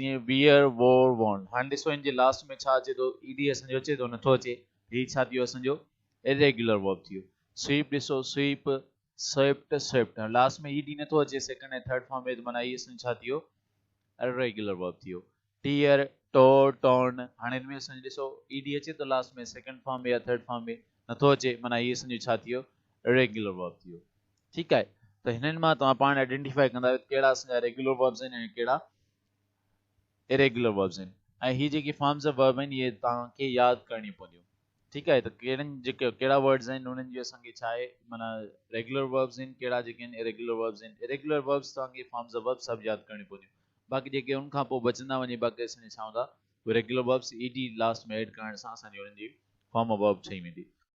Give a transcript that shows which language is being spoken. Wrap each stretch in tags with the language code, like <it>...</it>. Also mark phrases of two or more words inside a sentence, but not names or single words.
<en>जीअं wear, wore, worn.</en> <sd>हाणे ॾिसो हिन जे लास्ट में छा अचे थो ईडी असांजो अचे थो नथो अचे. ही छा थियो असांजो</sd> <en>irregular verb</en> <sd>थियो.</sd> <en>sweep ॾिसो sweep, swept, swept.</en> <sd>लास्ट में ईडी नथो अचे सेकंड ऐं</sd> <en>third form</en> <sd>में त माना ही असांजो छा थियो</sd> <en>irregular verb</en> <sd>थियो.</sd> <en>tear, tore, torn.</en> <sd>हाणे हिन में असांजो ॾिसो ईडी अचे थो लास्ट में</sd> <en>second form</en> <sd>में या</sd> <en>third form</en> <sd>में नथो अचे माना ही असांजो छा थियो</sd> <en>regular verb</en> <sd>थियो. ठीकु आहे. त हिननि मां तव्हां पाण आइडेंटिफाई कंदा आहियो कहिड़ा असांजा</sd> <en>regular verbs</en> <sd>आहिनि ऐं कहिड़ा</sd> <en>irregular verbs</en> <sd>आहिनि. ऐं ही जेकी</sd> <en>forms of verb</en> <sd>आहिनि इहे तव्हांखे यादि करणी पवंदियूं. ठीकु आहे. त कहिड़नि जेके कहिड़ा वर्ड्स आहिनि उन्हनि जी असांखे छा आहे माना</sd> <en>regular verbs</en> <sd>आहिनि, कहिड़ा जेके आहिनि</sd> <en>irregular verbs</en> <sd>आहिनि.</sd> <en>irregular verbs</en> <sd>तव्हांखे</sd> <en>forms of verb</en> <sd>सभु यादि करणी पवंदियूं. बाक़ी जेके उनखां पोइ बचंदा वञे बाक़ी असांजे छा हूंदा</sd> <en>regular verbs ED last</en> <sd>में एड करण सां असांजी उन्हनि जी</sd> <en>form of verb</en> <sd>ठही वेंदी.</sd>